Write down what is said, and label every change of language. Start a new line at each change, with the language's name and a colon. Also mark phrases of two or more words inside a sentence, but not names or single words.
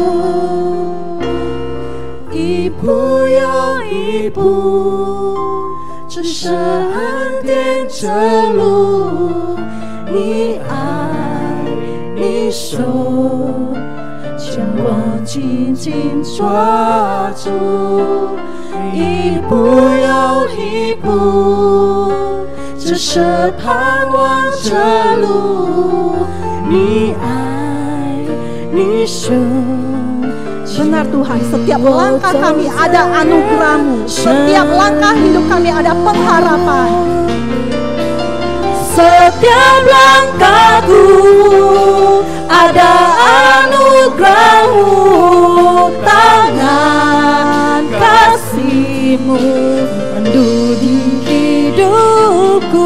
Chinese: 一步又一步，这是恩典之路，你爱你手将我紧紧抓住。一步又一步，这是盼望的路，你爱你手。
Indonesian: Benar Tuhan, setiap langkah kami ada anugerah-Mu, setiap langkah hidup kami ada pengharapan. Setiap langkahku ada anugerah-Mu, tangan kasih-Mu pandu di hidupku.